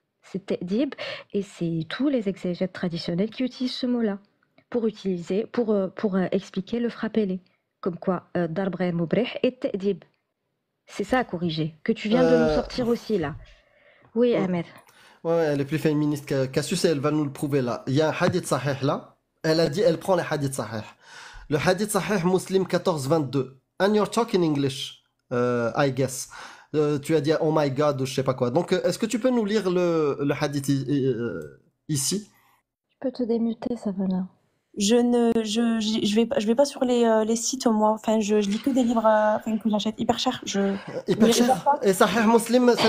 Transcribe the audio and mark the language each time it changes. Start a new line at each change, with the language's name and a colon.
French: C'est ta'dib, et c'est tous les exégètes traditionnels qui utilisent ce mot-là pour expliquer le frappez-les. Comme quoi,
Arabic: darb ghayr mubrih
French: et ta'dib. C'est ça à corriger, que tu viens de nous sortir aussi là. Oui, Ahmed. Ouais, elle est plus féministe que Cassius et elle va nous le prouver là. Il y a un hadith sahih là. Elle a dit, elle prend les hadiths sahih. Le hadith sahih Muslim 14-22.
English: And you're talking English, I guess.
French: Tu as dit
English: oh my god
French: ou je sais pas quoi. Donc, est-ce que tu peux nous lire le hadith ici? Je peux te démuter, Savannah. Je vais pas sur les sites, moi. Enfin, je lis que des livres que j'achète hyper cher. Hyper cher. Et Sahih Muslim, ça